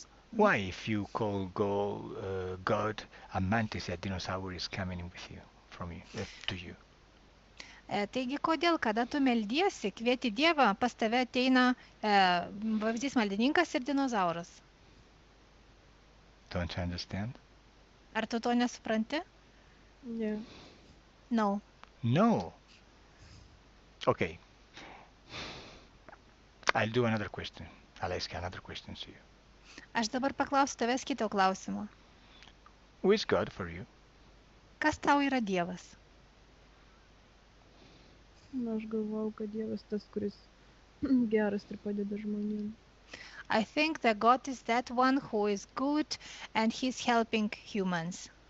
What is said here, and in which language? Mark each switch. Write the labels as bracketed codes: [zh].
[en] Why, if you call God a mantis, a dinosaur is coming with you, to you? [lt] Taigi, kodėl, kada tu meldiesi, kvieti Dievą, pas tave ateina vabzdys maldininkas ir dinozauras? [en] Don't you understand? [lt] Ar tu to nesupranti? Ne. [en] No. No. Okay. I'll do another question. I'll ask another question to you. [lt] Aš dabar paklausiu tavęs kito klausimo. [en] Who is God for you? [lt] Kas tau yra Dievas? Aš galvau, kad Dievas tas, kuris geras ir padeda žmonėms. [en] I think that God is that one who is good and he's helping humans.